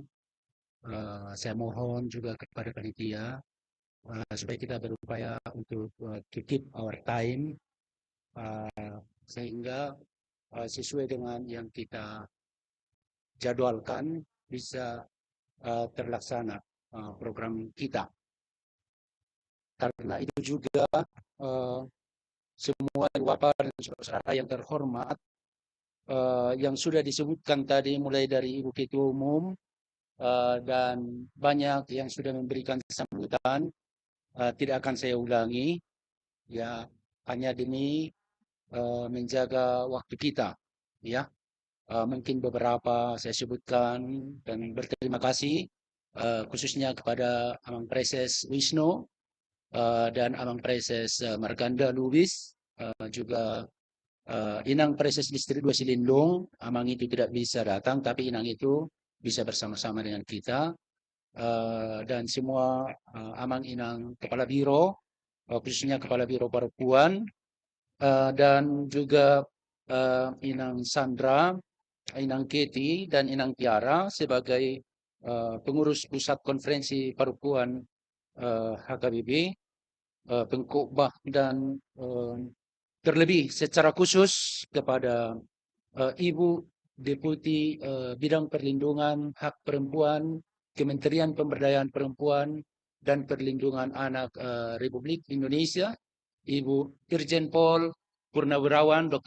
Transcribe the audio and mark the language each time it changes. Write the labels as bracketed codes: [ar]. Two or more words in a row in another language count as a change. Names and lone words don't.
[id] Saya mohon juga kepada panitia supaya kita berupaya untuk [en] to keep our time [id] sehingga sesuai dengan yang kita jadwalkan bisa terlaksana program kita. Karena itu juga semua Bapak dan saudara yang terhormat yang sudah disebutkan tadi mulai dari Ibu Ketua Umum dan banyak yang sudah memberikan sambutan, tidak akan saya ulangi, ya hanya demi menjaga waktu kita, ya. Mungkin beberapa saya sebutkan dan berterima kasih khususnya kepada Amang Preses Wisnu dan Amang Preses Marganda Lubis, juga Inang Preses Distrik 2 Silindung. Amang itu tidak bisa datang, tapi Inang itu bisa bersama-sama dengan kita, dan semua Amang Inang Kepala Biro, khususnya Kepala Biro Perempuan, dan juga Inang Sandra, Inang Keti, dan Inang Tiara sebagai pengurus pusat konferensi perempuan HKBP, pengkhotbah, dan terlebih secara khusus kepada Ibu Deputi Bidang Perlindungan Hak Perempuan, Kementerian Pemberdayaan Perempuan dan Perlindungan Anak Republik Indonesia, Ibu Irjen Pol Purnawirawan Dr.